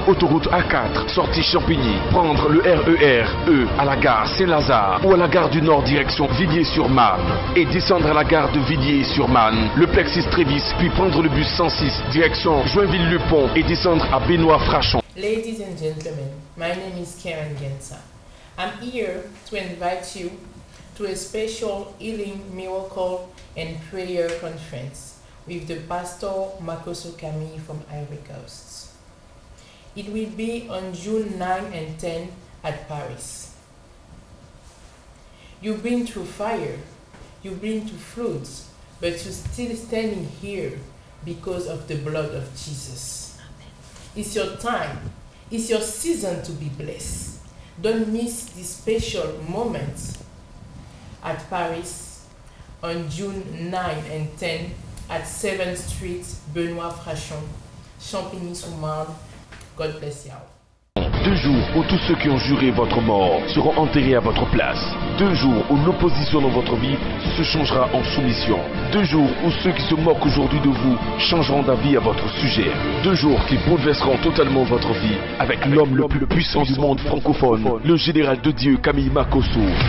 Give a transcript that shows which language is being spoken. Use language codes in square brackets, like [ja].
[fr] Autoroute A4 sortie Champigny. Prendre le RER E à la gare Saint-Lazare ou à la gare du Nord direction Villiers-sur-Marne et descendre à la gare de Villiers-sur-Marne, le Plexis Trévis, puis prendre le bus 106 direction Joinville-le-Pont et descendre à Benoît-Frachon. [en] Ladies and gentlemen, my name is Karen Gensa. I'm here to invite you to a special healing, miracle and prayer conference with the Pastor Makoso Kami from Ivory Coast. It will be on June 9 and 10 at Paris. You've been through fire, you've been through floods, but you're still standing here because of the blood of Jesus. It's your time. It's your season to be blessed. Don't miss this special moment at Paris on June 9 and 10 at 7th Street, Benoît Frachon, Champigny-sur-Marne. God bless you. [fr] 2 jours où tous ceux qui ont juré votre mort seront enterrés à votre place. 2 jours où l'opposition dans votre vie se changera en soumission. 2 jours où ceux qui se moquent aujourd'hui de vous changeront d'avis à votre sujet. 2 jours qui bouleverseront totalement votre vie avec l'homme le plus puissant du monde francophone, le général de Dieu Kami Makoso.